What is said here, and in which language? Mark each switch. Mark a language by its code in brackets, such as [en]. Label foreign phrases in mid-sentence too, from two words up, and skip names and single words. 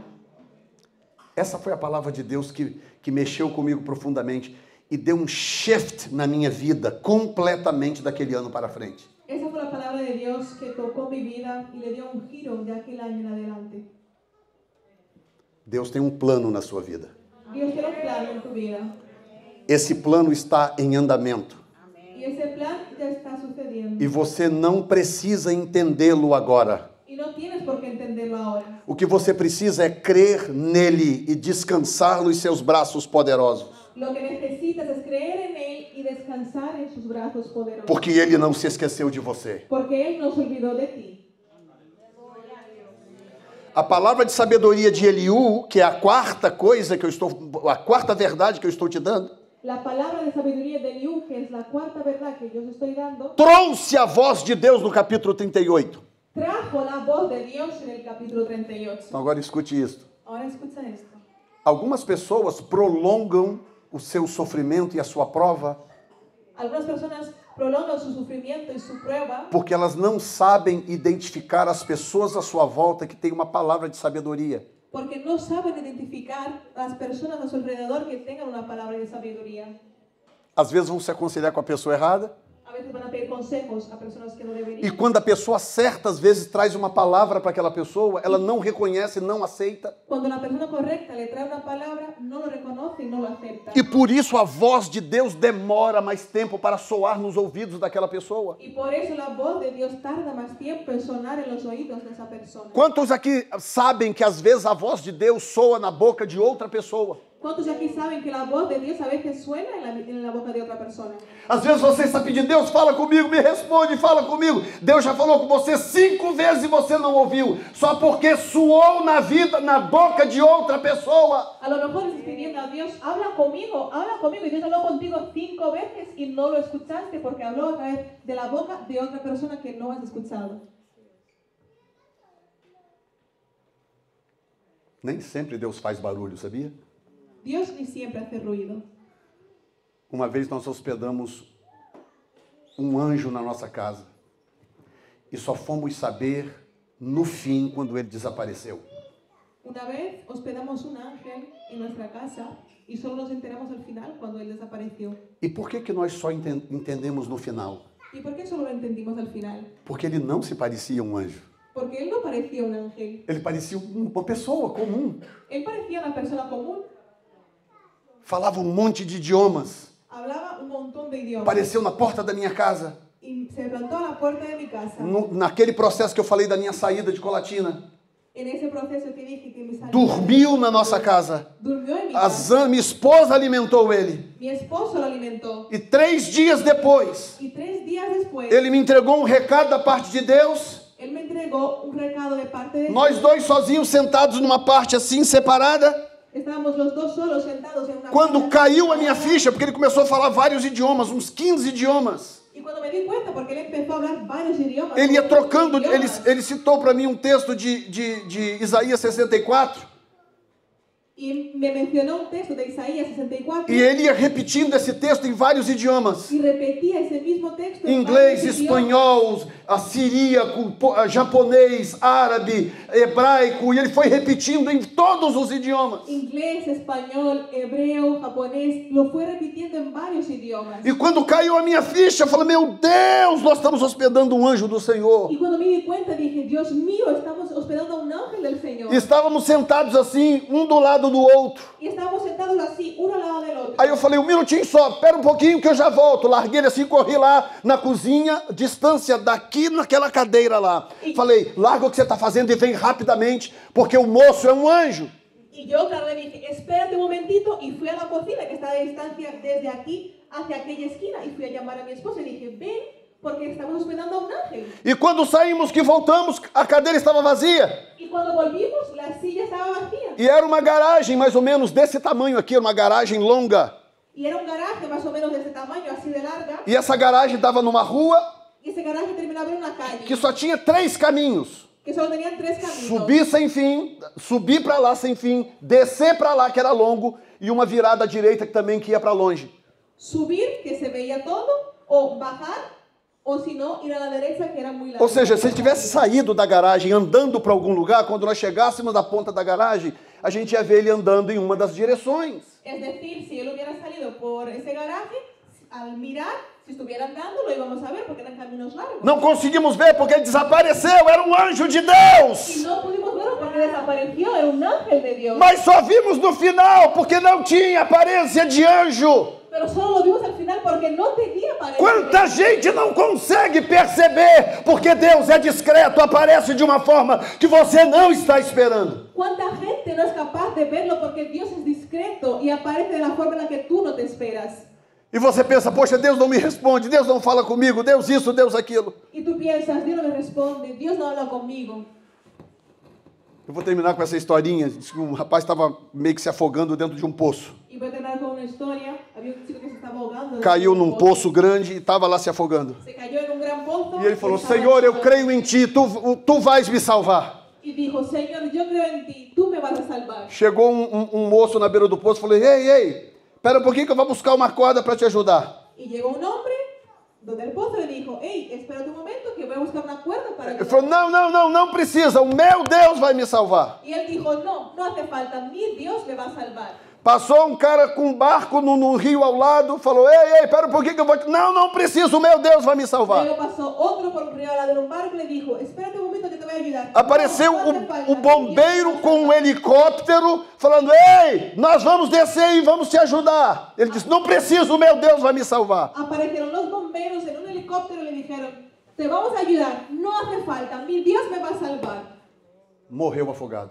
[pt] Essa foi a palavra de Deus que mexeu comigo profundamente e deu um shift na minha vida completamente daquele ano para frente. [es] Esa fue la palabra de Dios que tocó mi vida y le dio un giro de aquel año en adelante. [pt] Deus tem um plano na sua vida. [es] Dios tiene un plan en tu vida. [pt] Esse plano está em andamento. [es] Y ese plan ya está sucediendo. [pt] E você não precisa entendê-lo agora. [es] Y no tienes por qué entenderlo ahora. [pt] O que você precisa é crer nele e descansar nos seus braços poderosos. [es] Lo que necesitas es creer en Él y descansar en sus brazos poderosos. [pt] Porque ele não se esqueceu de você. [es] Porque Él no se olvidó de ti. [pt] A palavra de sabedoria de Eliú, que é a quarta verdade que eu estou te dando, [es] La palabra de sabiduría de Eliú, que es la cuarta verdad que yo os estoy dando, [pt] trouxe a voz de Deus no capítulo 38. [es] trajo la voz de Dios en el capítulo 38. [pt] Então agora escute isso. [es] Ahora escucha esto. [pt] Algumas pessoas prolongam o seu sofrimento e a sua prova [es] Algunas personas prolongan su sufrimiento y su prueba [pt] porque elas não sabem identificar as pessoas à sua volta que têm uma palavra de sabedoria. [es] porque no saben identificar a las personas a su alrededor que tengan una palabra de sabiduría. [pt] Às vezes vão se aconselhar com a pessoa errada. [es] A veces van a pedir consejos a personas que no [pt] E [es] deberían. [pt] quando a pessoa certa, às vezes, traz uma palavra para aquela pessoa, ela não reconhece, não aceita. [es] Cuando la persona correcta le trae una palabra, no lo reconoce y no lo acepta. [pt] E por isso a voz de Deus demora mais tempo para soar nos ouvidos daquela pessoa. [es] Y por eso la voz de Dios tarda más tiempo en sonar en los oídos de esa persona. [pt] Quantos aqui sabem que às vezes a voz de Deus soa na boca de outra pessoa? [es] ¿Cuántos aquí saben que la voz de Dios a veces suena en la boca de otra persona? [pt] Às vezes você está pedindo, Deus, fala comigo, me responde, fala comigo. Deus já falou com você 5 vezes e você não ouviu. Só porque soou na vida, na boca de outra pessoa. [es] A lo mejor estás pidiendo a Dios, habla conmigo, y Dios habló contigo 5 veces y no lo escuchaste porque habló a través de la boca de otra persona que no has escuchado. [pt] Nem sempre Deus faz barulho, sabia? [es] Dios ni siempre hace ruido. [pt] Uma vez nós hospedamos um anjo na nossa casa e só fomos saber no fim quando ele desapareceu. [es] Una vez hospedamos un ángel en nuestra casa y solo nos enteramos al final cuando él desapareció. [pt] E por que nós só entendemos no final? [es] ¿Y por qué solo lo entendimos al final? [pt] Porque ele não se parecia um anjo. [es] Porque él no parecía un ángel. [pt] Ele parecia uma pessoa comum. [es] Él parecía una persona común. [pt] Falava um monte de idiomas. [es] Hablaba un montón de idiomas. [pt] Apareceu na porta da minha casa. [es] Y se plantó a la puerta de mi casa. [pt] Naquele processo que eu falei da minha saída de Colatina. [es] En ese proceso que dije que me salió. [pt] Dormiu na nossa casa. [es] Durmió en mi casa. [pt] Minha esposa alimentou ele. [es] Mi esposo lo alimentó. [pt] E 3 dias depois, [es] Y 3 días después, [pt] ele me entregou um recado da parte de Deus. [es] él me entregó un recado de parte de [pt] Nós [es] Dios. [pt] dois sozinhos sentados numa parte assim, separada. [es] Estábamos los dos solos sentados en una [pt] Quando [es] mesa. [pt] caiu a minha ficha, porque ele começou a falar vários idiomas, uns 15 idiomas. [es] Y cuando me di cuenta, porque él empezó a hablar varios idiomas. [pt] Ele ia [es] como [pt] trocando, [es] idiomas, [pt] ele citou para mim um texto de Isaías 64. [es] y me mencionó un texto de Isaías 64. [pt] E ele ia repetindo esse texto em vários idiomas. [es] Y repetía ese mismo texto. en [pt] Inglês, [es] varios idiomas. [pt] espanhol, siríaco, japonês, árabe, hebraico. E ele foi repetindo em todos os idiomas. [es] Inglés, español, hebreo, japonés. Lo fue repitiendo en varios idiomas. [pt] E quando caiu a minha ficha, eu falei, meu Deus, nós estamos hospedando um anjo do Senhor. [es] Y cuando me di cuenta dije, Dios mío, estamos hospedando a un ángel del Señor. [pt] E estávamos sentados assim, um do lado do outro. [es] Y estábamos sentados así, uno al lado del otro. [pt] Aí eu falei, 1 minutinho só, espera um pouquinho que eu já volto. Larguei ele assim, corri lá na cozinha, distância daqui naquela cadeira lá. Falei, larga o que você está fazendo e vem rapidamente, porque o moço é um anjo. [es] Y yo, claro, le dije, espérate un momentito, y fui a la cocina, que está a distancia desde aquí hacia aquella esquina, y fui a llamar a mi esposa y dije, ven, porque estamos hospedando a un ángel. [pt] E quando saímos, que voltamos, a cadeira estava vazia. [es] Y cuando volvimos, la silla estaba vacía. [pt] E era uma garagem mais ou menos desse tamanho aqui, uma garagem longa. [es] Y era un garaje más o menos de ese tamaño, así de larga. [pt] E essa garagem dava numa rua [es] Y ese garaje terminaba en una calle, [pt] que só tinha 3 caminhos. [es] que solo tenían 3 caminos. [pt] Subir sem fim, subir para lá sem fim, descer para lá que era longo e uma virada à direita que também que ia para longe. [es] Subir, que se veía todo, o bajar, O si no, ir a la derecha, que era muy largo. [pt] Ou seja, se ele tivesse saído da garagem andando para algum lugar, quando nós chegássemos na ponta da garagem, a gente ia ver ele andando em uma das direções. [es] Es decir, si él hubiera salido por ese garaje, al mirar, si estuviera andando, lo íbamos a ver porque eran caminos largos. [pt] Não conseguimos ver porque ele desapareceu, era um anjo de [es] Y [pt] Deus. [es] no pudimos verlo porque desapareció, era un ángel de Dios. [pt] Mas só vimos no final porque não tinha aparência de anjo. [es] Pero solo lo vimos al final porque no tenía pareja. [pt] Quanta gente não consegue perceber porque Deus é discreto, aparece de uma forma que você não está esperando. [es] ¿Cuánta gente no es capaz de verlo porque Dios es discreto y aparece de la forma en la que tú no te esperas? [pt] E você pensa, poxa, Deus não me responde, Deus não fala comigo, Deus isso, Deus aquilo. [es] Y tú piensas, Dios no me responde, Dios no habla conmigo. [pt] Eu vou terminar com essa historinha. Diz que um rapaz estava meio que se afogando dentro de um poço. [es] Y voy a terminar con una historia. Había un chico que se estaba ahogando. [pt] Caiu num poço grande e estava lá se afogando. [es] Se cayó en un gran pozo. [pt] E ele falou, [es] estaba [pt] Senhor, eu [es] ahogando. [pt] creio em Ti, tu vais me salvar. [es] Y dijo, Señor, yo creo en ti, tú me vas a salvar. [pt] Chegou um moço na beira do poço e falou, ei, espera um pouquinho que eu vou buscar uma corda para te ajudar. [es] Y llegó un hombre donde el pozo le dijo, hey, espérate un momento que voy a buscar una cuerda para [pt] Ele [es] ayudar. [pt] falou, não precisa, o meu Deus vai me salvar. [es] Y él dijo, no hace falta, mi Dios me va a salvar. [pt] Passou um cara com um barco no rio ao lado, falou, ei, espera um pouquinho que eu vou te... Não preciso, o meu Deus vai me salvar. [es] Luego pasó otro por un río al lado de un barco y le dijo, espérate un momento que te voy a ayudar. [pt] Apareceu [es] No hace falta, [pt] o bombeiro com um helicóptero, falando, ei, nós vamos descer e vamos te ajudar. Ele disse, não preciso, o meu Deus vai me salvar. [es] Aparecieron los bomberos en un helicóptero y le dijeron, te vamos a ayudar, no hace falta, mi Dios me va a salvar. [pt] Morreu afogado.